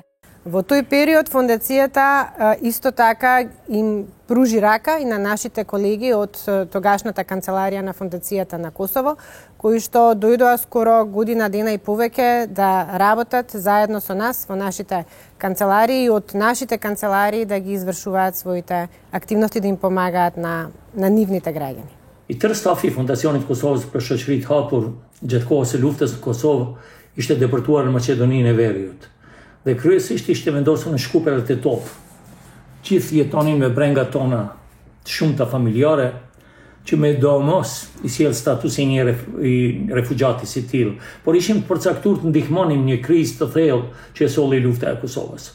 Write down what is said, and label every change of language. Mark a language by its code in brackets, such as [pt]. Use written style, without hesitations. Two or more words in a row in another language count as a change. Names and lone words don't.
[mk] Во тој период фондацијата исто така им пружи рака и на нашите колеги од тогашната канцеларија на фондацијата на Косово, кои што дојдоа скоро година дена и повеќе да работат заедно со нас во нашите канцеларии и од нашите канцеларии да ги извршуваат своите активности, да им помагаат на нивните граѓани. [sq] I tërë stafi i Fondacionit Kosovës për shoqëritë hapur gjatë kohës së luftës në Kosovë ishte deportuar në Maqedoninë e Veriut. Dhe kryesisht ishte vendosur në Shkuperat e Top. Gjithë jetonin me brengat tona të shumta familjare, që me domos i sjell statusin i refugjati si tillë, por ishim të përcaktuar të ndihmonim një krizë të thellë që e solli lufta e Kosovës.